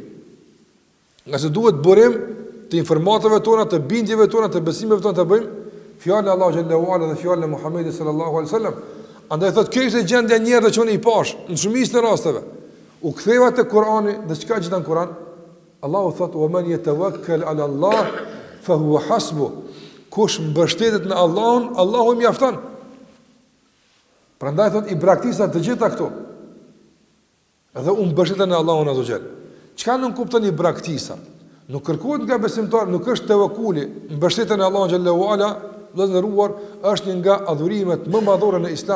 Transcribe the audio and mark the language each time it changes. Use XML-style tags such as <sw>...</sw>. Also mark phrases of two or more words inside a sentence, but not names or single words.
<sq>Nga se duhet burim të informatave tona, të bindjeve tona, të besimeve tona të bëjmë fjalën e Allahu</sq> <ar>جل وعلا</ar> <sq>dhe fjalën e Muhamedit</sq> <ar>صلى الله عليه وسلم.</ar> <sq>Andaj thotë kjo është gjendja e njerëzve që unë i pash në shumicën e rasteve. U ktheva te Kurani dhe çka gjithë në Kur'an, Allahu thotë:</sq> <ar>"ومن يتوكل على الله فهو حسبه."</ar> <sq>Kush mbështetet në Allahun, Allahu i mjafton. Prandaj thotë i braktisa të gjitha këto. Edhe unë mbështetem në Allahun</sq> <ar>عز وجل.</ar> <sq>Çka nuk kupton i braktisa? Nuk kërkohet nga besimtar, nuk është tevakuli, mbështetja në Allahun</sq> <ar>جل وعلا,</ar> <sq>vëllazëruar, është një nga adhurimet më madhore në Islam.</sq>